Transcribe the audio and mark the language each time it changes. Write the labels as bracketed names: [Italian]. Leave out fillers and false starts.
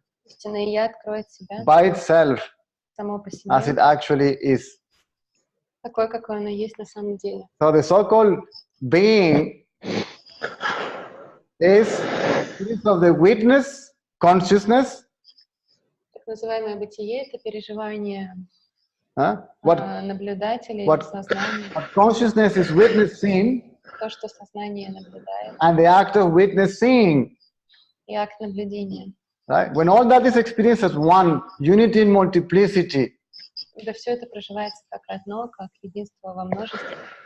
[Russian] истинное я откроет себя [English] by itself [Russian] само по себе, [English] as it actually is. [Russian] такое, какое оно есть на самом деле. [English] So the so-called being is of the witness, consciousness. [Russian] Так называемое бытие — это переживание [English] What [Russian] наблюдателя или [English] what [Russian] сознания. [English] consciousness is witnessing, [Russian] То, что сознание наблюдает, [English] and the act of witnessing. [Russian] и акт наблюдения. [English] Right? When all that is experienced as one, unity in multiplicity, [Russian] Когда все это проживается как одно, как единство во множестве,